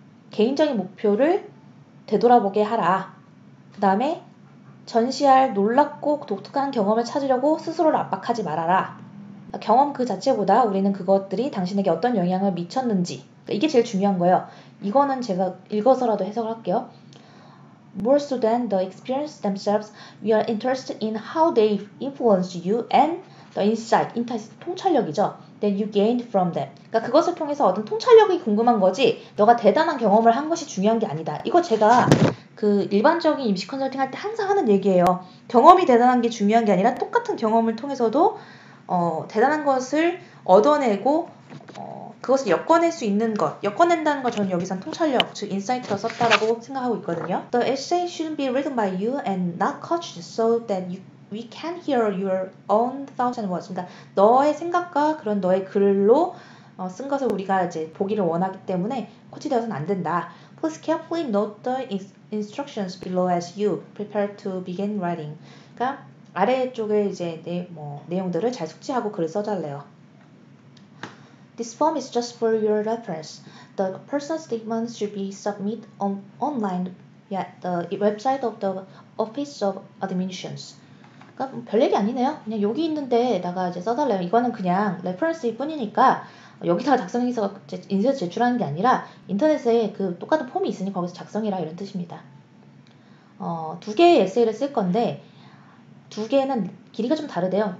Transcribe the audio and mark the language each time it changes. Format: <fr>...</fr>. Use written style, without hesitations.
<ko>개인적인 목표를 되돌아보게 하라. 그 다음에 전시할 놀랍고 독특한 경험을 찾으려고 스스로를 압박하지 말아라. 경험 그 자체보다 우리는 그것들이 당신에게 어떤 영향을 미쳤는지, 이게 제일 중요한 거예요. 이거는 제가 읽어서라도 해석을 할게요.</ko> <en>More so than the experience themselves, we are interested in how they influence you and the insight,</en> <ko>통찰력이죠.</ko> <en>That you gained from them.</en> <ko>그러니까 그것을 통해서 얻은 통찰력이 궁금한 거지, 너가 대단한 경험을 한 것이 중요한 게 아니다. 이거 제가 그 일반적인 임시 컨설팅 할 때 항상 하는 얘기예요. 경험이 대단한 게 중요한 게 아니라 똑같은 경험을 통해서도 대단한 것을 얻어내고 그것을 엮어낼 수 있는 것, 엮어낸다는 걸 저는 여기선 통찰력, 즉 인사이트로 썼다라고 생각하고 있거든요.</ko> <en>The essay shouldn't be written by you and not coached so that we can hear your own thoughts and words.</en> <ko>그러니까 너의 생각과 그런 너의 글로 쓴 것을 우리가 이제 보기를 원하기 때문에 코치되어서는 안 된다.</ko> <en>Please carefully note the instructions below as you prepare to begin writing.</en> <ko>그러니까 아래쪽에 이제 내용들을 잘 숙지하고 글을 써달래요.</ko> <en>This form is just for your reference. The personal statements should be submitted online at the website of the Office of Admissions.</en> <ko>그러니까 별 얘기 아니네요. 그냥 여기 있는데다가 이제 써달래요. 이거는 그냥 레퍼런스일 뿐이니까 여기다가 작성해서 인쇄해서 제출하는 게 아니라 인터넷에 그 똑같은 폼이 있으니 거기서 작성해라 이런 뜻입니다. 두 개의 에세이를 쓸 건데 두 개는 길이가 좀 다르대요.</ko>